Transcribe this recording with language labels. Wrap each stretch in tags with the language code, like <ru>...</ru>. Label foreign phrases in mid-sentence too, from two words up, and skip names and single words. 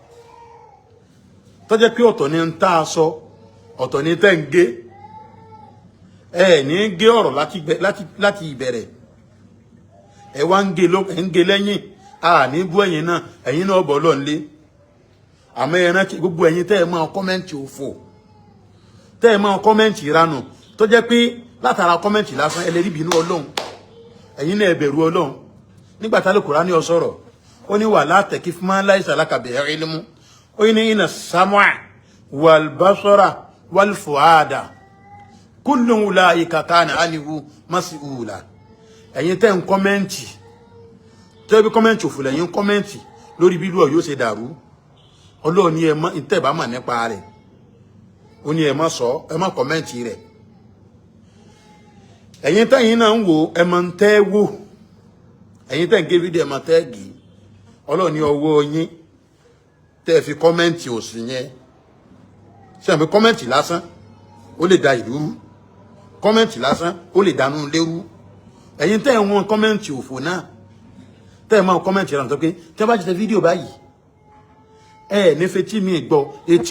<yo>tó jẹ́ pé ọ̀tọ̀ ni ń tá a sọ ọ̀tọ̀ ni tẹ́ ń gé ẹ ní gé ọ̀rọ̀ láti ìbẹ̀rẹ̀ ẹ wá ń gé lẹ́yìn a ní bú ẹ̀yin náà bọ̀ lọ́n lé àmọ́ ẹ rántí gbogbo ẹ̀yin tẹ́ ẹ máa kọ́mẹ́ǹtì òfò tẹ́ ẹ máa kọ́mẹ́ǹtì ìranù tó jẹ́ pé látara kọ́mẹ́ǹtì lásán ẹ lè rí bínú Ọlọ́run ẹ̀yin náà ẹ bẹ̀rù Ọlọ́run nígbà tá Al-Kùránì ó sọ̀rọ̀ ó ní</yo> <ar>ولا تقف ما ليس لك به علم</ar> <yo>ó ní</yo> <ar>إن السمع والبصر والفؤاد كل أولئك كان عنه مسؤولا</ar> <yo>ẹ̀yin tẹ́ ń kọ́mẹ́ǹtì tẹ́ bí kọ́mẹ́ǹtì òfò lẹ́yìn kọ́mẹ́ǹtì lórí bí ìlú Ọ̀yọ́ ṣe dàrú Ọlọ́run ní ẹ má ìtẹ́ bá mà nípa rẹ̀ ó ní ẹ má sọ ẹ má kọ́mẹ́ǹtì rẹ̀ ẹ̀yin tẹ́yin náà ń wò ẹ má ń tẹ́ wò ẹ̀yin tẹ́ ń gé fídíò ẹ má tẹ́ gì Ọlọ́run ní ọwọ́ yín tẹ́ fi kọ́mẹ́ǹtì òsì yẹn ṣe àmì kọ́mẹ́ǹtì lásán ó lè da ìlú rú kọ́mẹ́ǹtì lásán ó lè dànù lérú ẹ̀yin tẹ́ ń wọn kọ́mẹ́ǹtì òfò náà tẹ́ ẹ máa kọ́mẹ́ǹtì rẹ̀ tó pé tẹ́ bá ti tẹ fídíò báyìí ẹ ní fetí mi gbọ́ etí</yo>